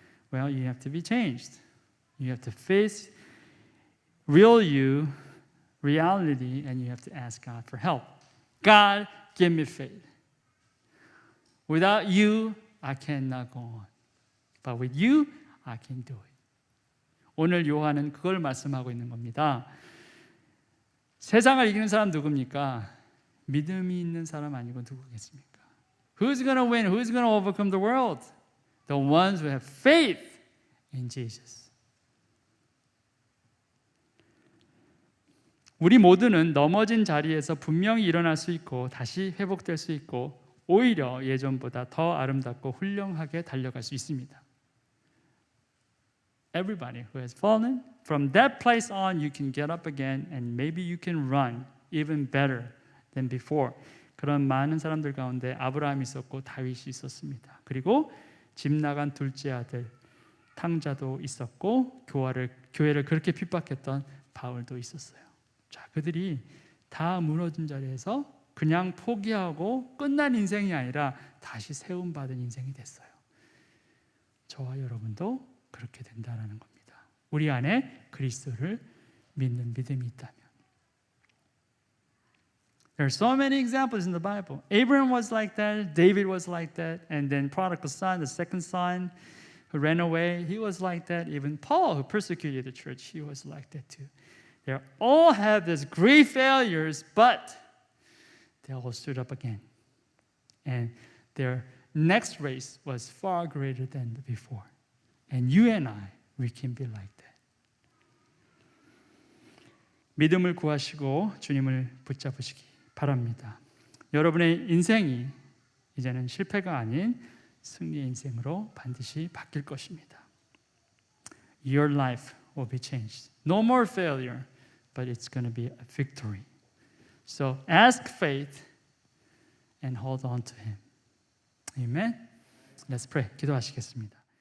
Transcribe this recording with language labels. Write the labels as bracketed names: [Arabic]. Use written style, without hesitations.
[English] Well, you have to be changed. You have to face real you, reality, and you have to ask God for help. God, give me faith. Without you, I cannot go on. But with you, I can do it. [Korean] 오늘 요한은 그걸 말씀하고 있는 겁니다. 세상을 이기는 사람 누굽니까? 믿음이 있는 사람 아니고 누구겠습니까? [English] Who's going to win? Who's going to overcome the world? The ones who have faith in Jesus. [Korean] 우리 모두는 넘어진 자리에서 분명히 일어날 수 있고 다시 회복될 수 있고 오히려 예전보다 더 아름답고 훌륭하게 달려갈 수 있습니다. [English] Everybody who has fallen, from that place on you can get up again and maybe you can run even better than before. [Korean] 그런 많은 사람들 가운데 아브라함이 있었고 다윗이 있었습니다. 그리고 집 나간 둘째 아들 탕자도 있었고 교회를 그렇게 핍박했던 바울도 있었어요. 자, 그들이 다 무너진 자리에서 그냥 포기하고 끝난 인생이 아니라 다시 세움받은 인생이 됐어요. 저와 여러분도 그렇게 된다라는 겁니다. 우리 안에 그리스도를 믿는 믿음이 있다면. [English] There are so many examples in the Bible. Abraham was like that, David was like that, and then prodigal son, the second son who ran away, he was like that. Even Paul, who persecuted the church, he was like that too. They all have these great failures, but they all stood up again. And their next race was far greater than the before. And you and I, we can be like that. [Korean] 믿음을 구하시고 주님을 붙잡으시기 바랍니다. 여러분의 인생이 이제는 실패가 아닌 승리의 인생으로 반드시 바뀔 것입니다. [English] Your life will be changed. No more failure, but it's going to be a victory. So ask faith and hold on to Him. Amen. Let's pray. [Korean] 기도하시겠습니다.